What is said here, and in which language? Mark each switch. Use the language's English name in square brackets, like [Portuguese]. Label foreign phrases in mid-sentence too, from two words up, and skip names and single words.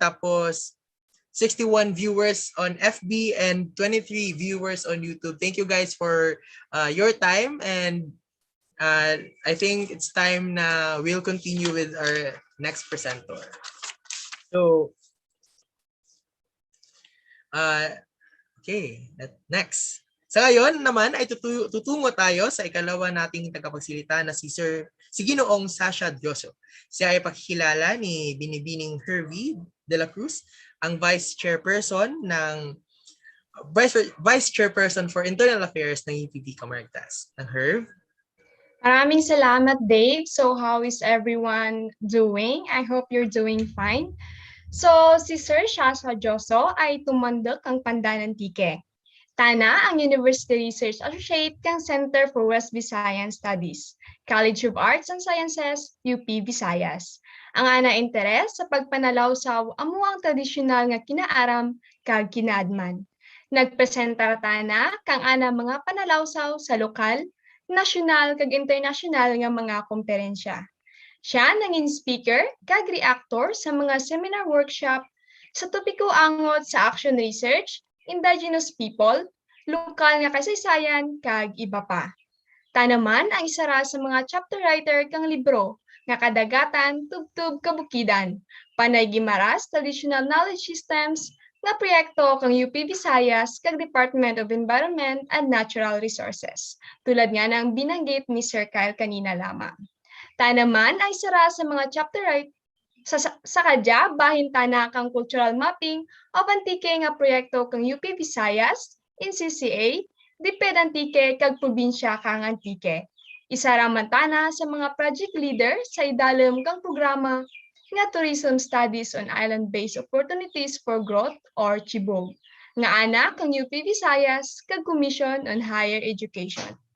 [English] Tapos 61 viewers on FB and 23 viewers on YouTube. Thank you guys for your time, and I think it's time na we'll continue with our next presenter. So, okay, next. [Filipino] Sa ngayon naman ay tutungo tayo sa ikalawa nating tagapagsalita na si Ginoong Sasha Dioso. Siya ay pakikilala ni Binibining Hervey de la Cruz, ang [English] Vice Chairperson for Internal Affairs [Filipino] ng UPB Kamaragtas. Ang Herv. Maraming salamat, Dave. [English] So how is everyone doing? I hope you're doing fine. [Kinaray-a] So si Sir Shasha Joso ay tumandok ang Pandanan Tike. Tana ang University Research Associate kang Center for West Visayan Studies, College of Arts and Sciences, UP Visayas. Ang ana interes sa pagpanalaw sa amuang tradisyonal nga kinaaram kag kinaadman. Nagpresenta tana kang ana mga panalawsaw sa lokal, nasyonal kag internasyonal nga mga komperensya. Siya nanging speaker kag reactor sa mga [English] seminar workshop [Kinaray-a] sa topiko angot sa [English] action research, indigenous people, [Kinaray-a] lokal nga kasaysayan kag iba pa. Tanaman ang isa ra sa mga [English] chapter writer [Kinaray-a] kang libro nga Kadagatan Tubtub Kabukidan, Panay Gimaras Traditional Knowledge Systems nga proyekto kang UP Visayas kag Department of Environment and Natural Resources, [Filipino] tulad nga ng binanggit ni Sir Kyle kanina lamang. [Kinaray-a] Tanaman ay sara sa mga [English] chapter writer [Kinaray-a] sa kadya bahin tana kang [English] cultural mapping of Antique [Kinaray-a] nga proyekto kang UP Visayas, NCCA, Diped Antique kag probinsya kang Antique. Isa ra man tana sa mga [English] project leader [Kinaray-a] sa idalom kang programa nga Tourism Studies on Island-Based Opportunities for Growth or CHIBOG, nga anak kang UP Visayas kag Commission on Higher Education.